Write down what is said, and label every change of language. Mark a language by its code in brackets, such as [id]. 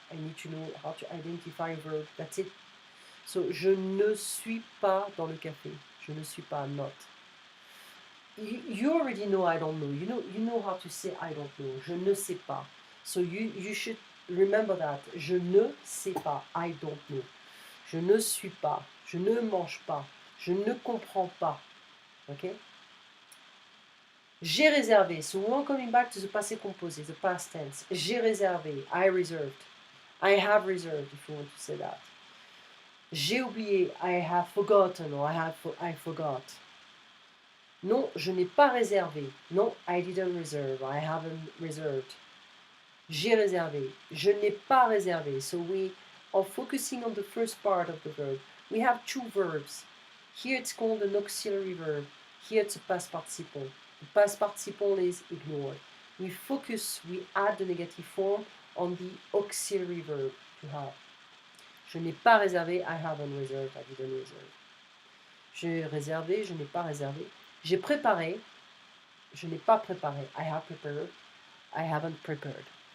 [en] I need to know how to identify a verb. That's it. [fr] So, je ne suis pas dans le café. Je ne suis pas, [en] not. You already know I don't know. You know how to say I don't know. [fr] Je ne sais pas. [en] So you should remember that. [fr] Je ne sais pas. [en] I don't know. [fr] Je ne suis pas. Je ne mange pas. Je ne comprends pas. Okay? J'ai réservé. [en] So we're coming back to the passé composé, the past tense. [fr] J'ai réservé. [en] I reserved. I have reserved, if you want to say that. [fr] J'ai oublié. [en] I have forgotten or I forgot. [fr] Non, je n'ai pas réservé. Non, [en] I didn't reserve. I haven't reserved. [fr] J'ai réservé. Je n'ai pas réservé. [en] So we are focusing on the first part of the verb. We have two verbs. Here it's called an auxiliary verb. Here it's a past participle. The past participle is ignored. We add the negative form on the auxiliary verb to have. [fr] Je n'ai pas réservé, [en] I haven't reserved, I didn't reserve. [fr] J'ai réservé, je n'ai pas réservé. J'ai préparé, je n'ai pas préparé, [en] I have prepared, I haven't prepared.